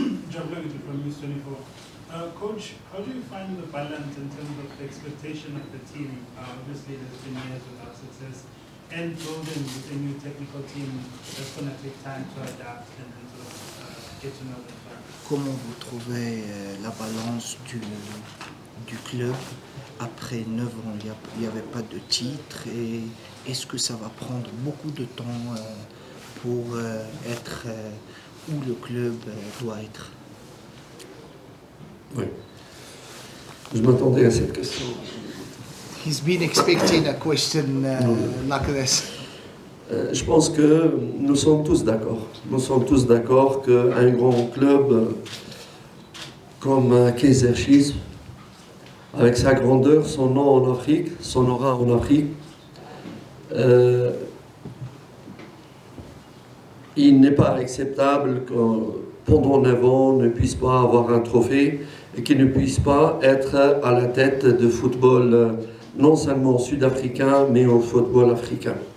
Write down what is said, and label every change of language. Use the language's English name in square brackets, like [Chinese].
[English] John Leggett from News 24. Coach, how do you find the balance in terms of the expectation of the team? Obviously, there's been years without success, and building with a new technical team that's going to take time to adapt and sort of get to know the club. [French] Comment vous trouvez la balance du club après 9 ans? Il n'y avait pas de titre et est-ce que ça va prendre beaucoup de temps pour être où le club doit être? Oui. Je m'attendais à cette question. [English] He's been expecting a question like this. [French] Je pense que nous sommes tous d'accord. Nous sommes tous d'accord qu'un grand club comme Kaizer Chiefs, avec sa grandeur, son nom en Afrique, son aura en Afrique, il n'est pas acceptable que pendant 9 ans, on ne puisse pas avoir un trophée et qu'il ne puisse pas être à la tête de football non seulement sud-africain, mais au football africain.